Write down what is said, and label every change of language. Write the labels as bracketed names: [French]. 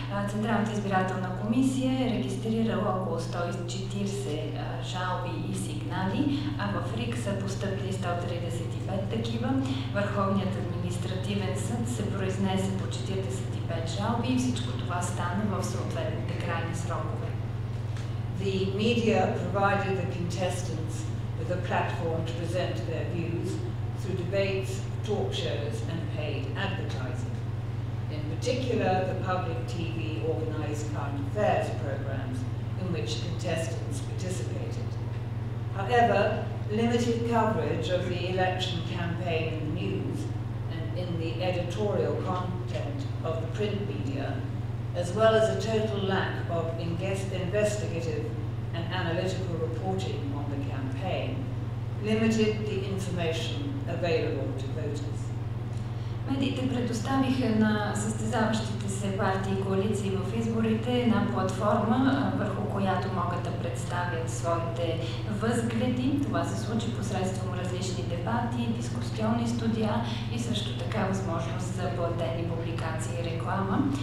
[Bulgarian] Централната избирателна комисия е регистрирала около 140 жалби и сигнали, а в РИК са постъпили 135 такива. Върховният административен съд се произнесе по 45 жалби и всичко това стана в съответните крайни срокове. [English] The media provided the contestants with a platform to present their views through debates, talk shows and paid advertising. In particular, the public TV organised current affairs programmes in which contestants participated. However, limited coverage of the election campaign in the news and in the editorial content of the print media, as well as a total lack of investigative and analytical reporting on the campaign, limited the information available to voters. [Bulgarian] Медиите предоставиха на състезаващите се партии и коалиции в изборите една платформа, върху която могат да представят своите възгледи. Това се случи посредством различни дебати, дискусионни студия и също така възможност за платени публикации и реклама.